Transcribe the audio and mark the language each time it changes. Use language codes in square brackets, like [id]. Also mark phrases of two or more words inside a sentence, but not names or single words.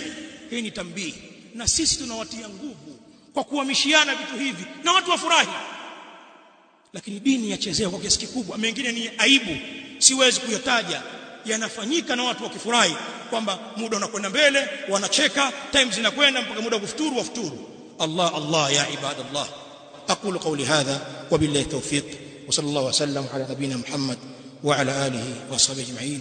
[sw] Hii ni tambii, na sisi tunawatia nguvu kwa kuhamishiana vitu hivi na watu wafurahi. Lakini dini yachezewa kwa kiasi kikubwa. Mengine ni aibu, siwezi kuyataja, yanafanyika na watu wakifurahi kwamba muda unakwenda mbele, wanacheka, time zinakwenda mpaka muda kufuturu wafuturu. [ar] الله الله يا عباد الله. أقول قولي هذا وبالله توفيق وصلى الله وسلم على نبينا محمد وعلى آله وصحبه أجمعين.